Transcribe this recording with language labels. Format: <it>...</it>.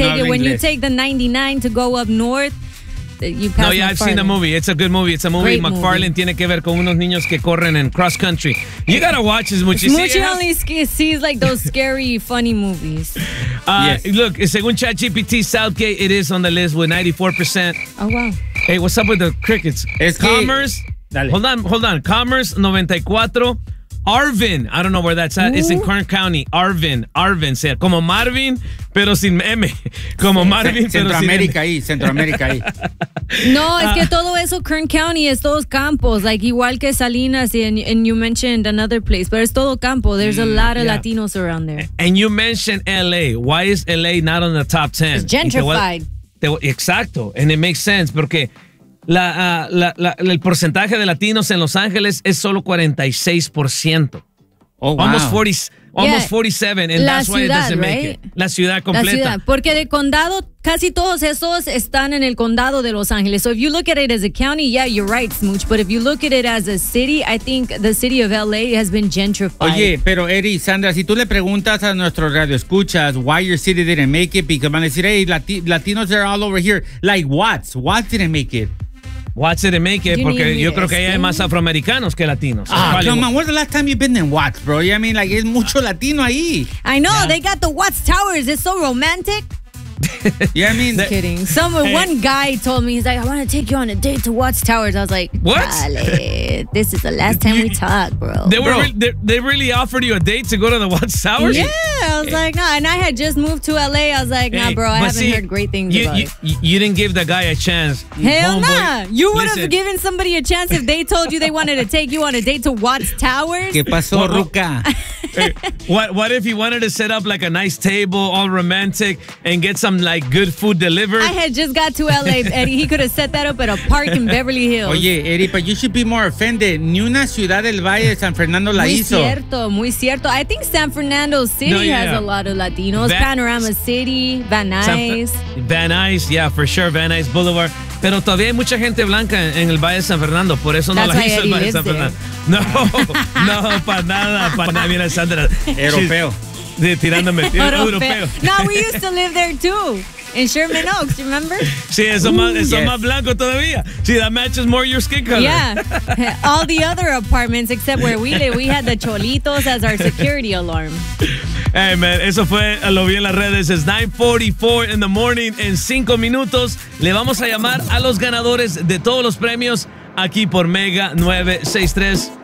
<en>When you take the 99 to go up north, you pass McFarland. I've seen the movie. It's a good movie. It's a movie. Great McFarland movie.</en> <es>Tiene que ver con unos niños que corren en cross country.</es> <en>You gotta watch this, Smuchy. Smuchy only sees like those scary, funny movies. Yes. Look,</en> <es>según</es> <en>ChatGPT, Southgate, it is on the list with 94%. Oh, wow. Hey, what's up with the crickets?</en> <es>Es</es> <en>Commerce.</en> <es>Dale.</es> <en>Hold on. Commerce, 94%. Arvin. I don't know where that's at. Ooh. It's in Kern County.</en> <es>Arvin. Sea, como Marvin. Pero sin M. Como Marvin, Centroamérica ahí, Centroamérica ahí. No, es que todo eso, Kern County, es todos campos.</es> <en>Like,</en> <es>igual que Salinas,</es> <en>and you mentioned another place.</en> <es>Pero es todo campo.</es> <en>There's a lot of Latinos around there. And you mentioned L.A. Why is L.A. not on the top 10? It's gentrified.</en> <es>Exacto.</es> <en>And it makes sense,</en> <es>porque el porcentaje de latinos en Los Ángeles es solo 46%.</es> <en>Oh, wow. Almost 47, and</en> <es>la</es> <en>that's</en> <es>ciudad,</es> <en>why it doesn't right? make it.</en> <es>La ciudad completa. La ciudad, porque de condado, casi todos esos están en el condado de Los Ángeles.</es> <en>So if you look at it as a county, yeah, you're right, Smooch. But if you look at it as a city, I think the city of L.A. has been gentrified.</en> <es>Oye, pero</es> <en>Eri, Sandra,</en> <es>si tú le preguntas a nuestros radioescuchas</es> <en>why your city didn't make it, because</en> <es>van a decir,</es> <en>hey, Latinos are all over here. Like, Watts didn't make it. Watts didn't make it,</en> <es>porque yo creo que ahí hay más afroamericanos que latinos.</es> <en>Man, when's the last time you've been in Watts, bro? You know what I mean? Like,</en> <es>es mucho latino ahí.</es> <en>I know, They got the Watts Towers. It's so romantic. You know what I mean? Just kidding. One guy told me, he's like, I want to take you on a date to Watts Towers. I was like, what? This is the last time we talk, bro. They really offered you a date to go to the Watts Towers? Yeah, I was like, no. And I had just moved to LA. I was like, nah, bro, I haven't heard great things about it. You didn't give the guy a chance. Hell nah. You would have given somebody a chance if they told you they wanted to take you on a date to Watts Towers?</en> <es>¿Qué pasó, Ruka?</es> <en>What if he wanted to set up like a nice table, all romantic, and get some like good food delivered? I had just got to LA, Eddie. He could have set that up at a park in Beverly Hills. Oye, Eddie, but you should be more offended.</en> <es>Ni una ciudad del Valle de San Fernando la muy hizo. Muy cierto.</es> <en>I think San Fernando City has a lot of Latinos. Panorama City, Van Nuys. Van Nuys, yeah, for sure. Van Nuys Boulevard.</en> <es>Pero todavía hay mucha gente blanca en el Valle de San Fernando. Por eso no</es> <en>That's</en> <es>la hizo</es> <en>Eddie</en> <es>el Valle de San</es> <en>there.</en> <es>Fernando. No, para nada. Para nada. Mira, Sandra. Europeo. Tirándome, tirándome europeo.</es> <en>No, we used to live there too. en Sherman Oaks, remember?</en> <es>Sí, eso es más blanco todavía. Sí,</es> <en>that matches more your skin color. Yeah, all the other apartments except where we live, we had the cholitos as our security alarm. Hey, man,</en> <es>eso fue, lo vi en las redes, es 9:44</es> <en>in the morning.</en> <es>En 5 minutos le vamos a llamar a los ganadores de todos los premios aquí por Mega 963.</es>